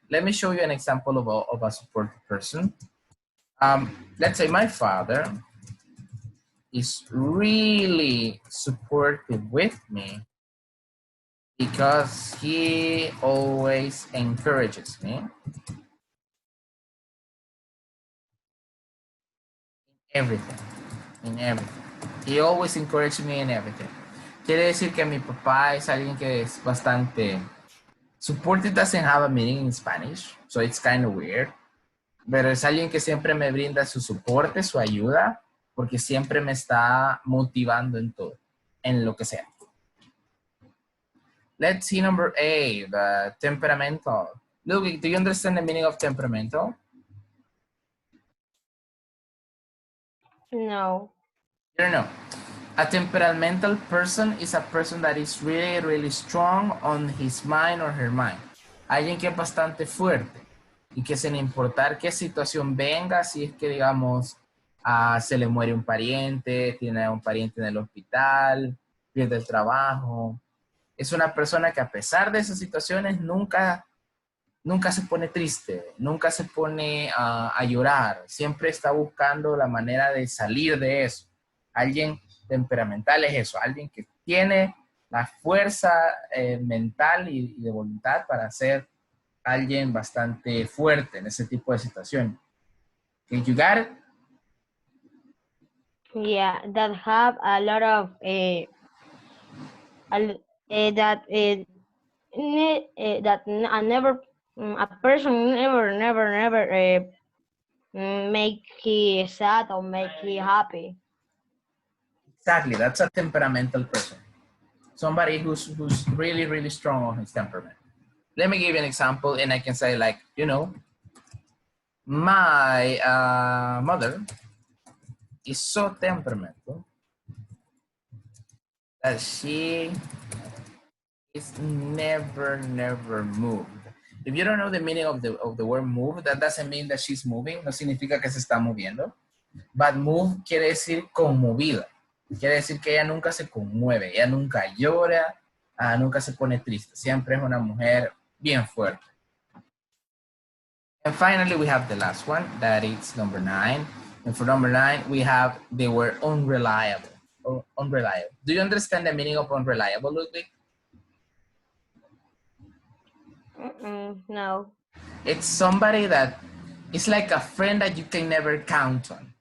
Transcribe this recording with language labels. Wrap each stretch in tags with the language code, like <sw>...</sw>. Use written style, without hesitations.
<en>Let me show you an example of a supportive person. Let's say my father is really supportive with me because he always encourages me in everything. He always encourages me in everything.</en> <es>Quiere decir que mi papá es alguien que es bastante...</es> <en>Supportive doesn't have a meaning in Spanish, so it's kind of weird.</en> <es>Pero es alguien que siempre me brinda su soporte, su ayuda, porque siempre me está motivando en todo, en lo que sea.</es> <en>Let's see number 8, temperamental. Ludwig, do you understand the meaning of temperamental? No. You don't know. A temperamental person is a person that is really, really strong on his mind or her mind.</en> <es>Alguien que es bastante fuerte y que sin importar qué situación venga, si es que, digamos, se le muere un pariente, tiene un pariente en el hospital, pierde el trabajo. Es una persona que a pesar de esas situaciones nunca se pone triste, nunca se pone a llorar, siempre está buscando la manera de salir de eso. Alguien temperamental es eso, alguien que tiene la fuerza mental y de voluntad para ser alguien bastante fuerte en ese tipo de situaciones.</es> <en>Okay, you got it? Yeah, that have a lot of that a person never make he sad or make he happy. Exactly, that's a temperamental person. Somebody who's really, really strong on his temperament. Let me give you an example, and I can say, like, you know, my mother is so temperamental that she is never moved. If you don't know the meaning of the word move, that doesn't mean that she's moving.</en> <es>No significa que se está moviendo.</es> <en>But move</en> <es>quiere decir conmovida. Quiere decir que ella nunca se conmueve, ella nunca llora, nunca se pone triste. Siempre es una mujer bien fuerte.</es> <en>And finally, we have the last one, that is number 9. And for number 9, we have the word unreliable. Unreliable. Do you understand the meaning of unreliable, Ludwig? No. It's somebody that is like a friend that you can never count on.</en>